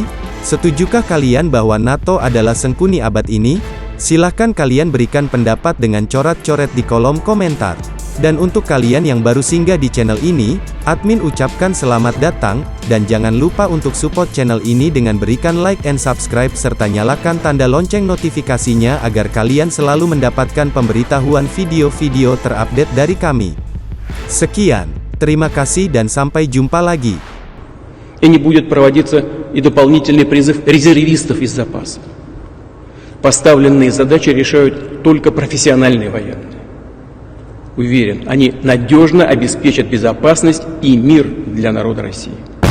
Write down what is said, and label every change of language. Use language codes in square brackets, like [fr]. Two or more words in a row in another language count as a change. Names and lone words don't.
[id] Setujukah kalian bahwa NATO adalah sengkuni abad ini? Silahkan kalian berikan pendapat dengan coret-coret di kolom komentar. Dan untuk kalian yang baru singgah di channel ini, admin ucapkan selamat datang, dan jangan lupa untuk support channel ini dengan berikan [en] like and subscribe [id] serta nyalakan tanda lonceng notifikasinya agar kalian selalu mendapatkan pemberitahuan video-video terupdate dari kami. Sekian, terima kasih dan sampai jumpa lagi. [ru] И не будет проводиться и дополнительный призыв резервистов из запаса. Поставленные задачи решают только профессиональные военные. Уверен, они надежно обеспечат безопасность и мир для народа России.